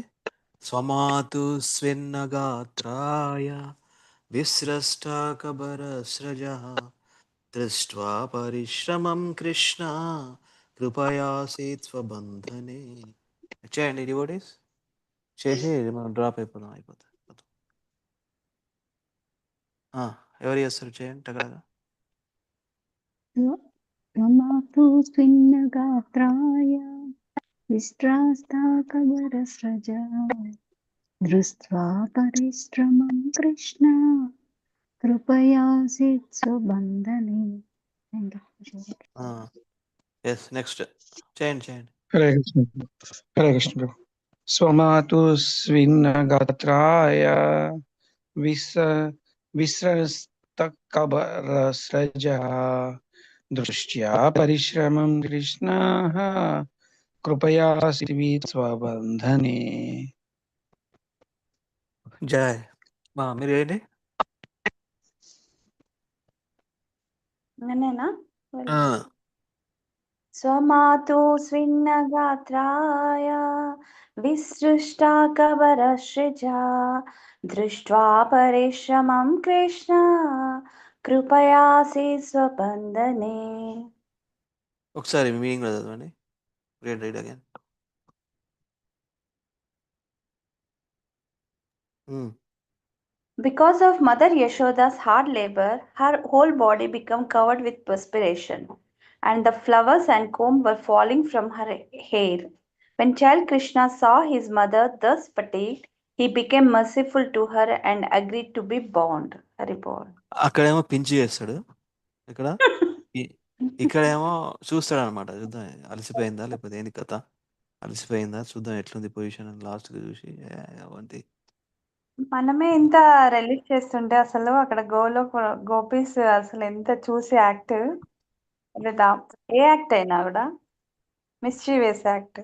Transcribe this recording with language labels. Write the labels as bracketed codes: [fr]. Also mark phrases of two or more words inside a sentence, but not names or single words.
[sa] స్వమాతు స్విన్నగాత్రాయ విస్రష్ట కబరసృజః దృష్ట్వా పరిశ్రమం కృష్ణ కృపయాసీత్ స్వబంధనే. [te] చేయండి డివోటీస్, చేసి మనం డ్రాప్ అయిపోతుంది. ఎవరు చేస్తారు? చేయండి టకరగా. [sa] స్వమాతు స్విన్నగాత్రాయ विश्रास्ताकबरस्रजा दृष्ट्वा परिश्रमं कृष्ण कृपयासीत् स्वबन्धने. [en] yes next [te] చేయండి చేయండి. [sa] హరే కృష్ణ హరే కృష్ణ స్వమాతు స్విన్నగాత్రాయ విస విస్రస్తకబరస్రజः దృష్ట్యా పరిశ్రమం కృష్ణः కృపయాసి స్వబంధనే. [te] జయ్ మీరు ఏంటి [sa] నేనేనా स्वमातु स्विन्नगात्राय विसृष्टाकबरसृजा दृष्ट्वा परिश्रमं कृष्ण कृपयासि स्वबन्धने. [te] ఒకసారి మీనింగ్ చదవండి. [en] read again. Because of Mother Yashoda's hard labor, her whole body became covered with perspiration, and the flowers and comb were falling from her hair. When child Krishna saw his mother thus fatigued, he became merciful to her and agreed to be bound. Haribol. [te] అక్కడేమో పించి చేస్తాడు, ఇక్కడేమో చూస్తాడు అనమాట. చూద్దాం అలసిపోయిందా లేకపోతే ఏంది కథ, అలసిపోయిందా చూద్దాం ఎట్లుంది పొజిషన్ అని లాస్ట్గా చూసి అవంతి. మనమే ఇంత రిలీజ్ చేస్తుంటే అసలు అక్కడ గోపీస్ అసలు ఎంత చూసి యాక్ట్, ఏ యాక్ట్ అయినా కూడా [en] mischievous act.